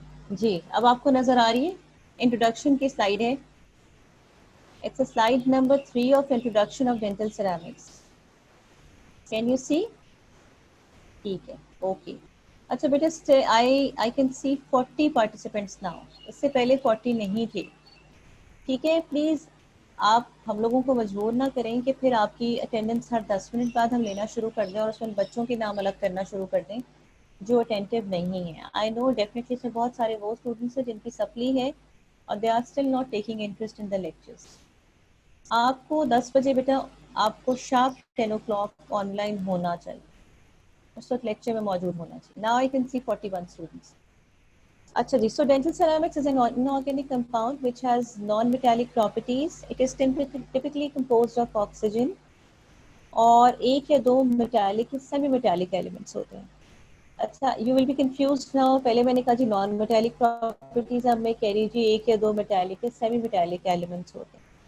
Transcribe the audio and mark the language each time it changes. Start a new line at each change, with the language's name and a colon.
Urdu: جی اب آپ کو نظر آ رہی ہے. انٹروڈکشن کی سلائڈ ہے.
English: It's a slide number 3 of introduction of dental ceramics. Can you see?
Urdu: ٹھیک ہے.
English: Okay.
Urdu: اچھا بیٹا
English: I can see 40 participants now.
Urdu: اس سے پہلے 40 نہیں تھے. ٹھیک ہے. پلیز آپ ہم لوگوں کو مجبور نہ کریں کہ پھر آپ کی اٹینڈنس ہر 10 منٹ بعد ہم لینا شروع کر دیں اور اس میں بچوں کے نام الگ کرنا شروع کر دیں جو اٹینٹیو نہیں ہیں.
English: I know definitely
Urdu: اس میں بہت سارے وہ اسٹوڈنٹس ہیں جن کی سپلی ہے اور
English: They are still not taking interest in the lectures.
Urdu: آپ کو 10 بجے بیٹا آپ کو شارپ 10 o'clock آن لائن ہونا چاہیے. اس وقت لیکچر میں موجود ہونا چاہیے.
English: Now I can see 41 students.
Urdu: اچھا جی.
English: So dental ceramics is an inorganic compound which has non-metallic properties. It is typically composed of oxygen
Urdu: اور ایک یا دو میٹالک سیمی میٹالک ایلیمنٹس ہوتے ہیں. اچھا
English: You will be confused now.
Urdu: پہلے میں نے کہا جی نان میٹالک پراپرٹیز, اب میں کہہ رہی جی ایک یا دو میٹالک سیمی میٹالک ایلیمنٹس ہوتے ہیں.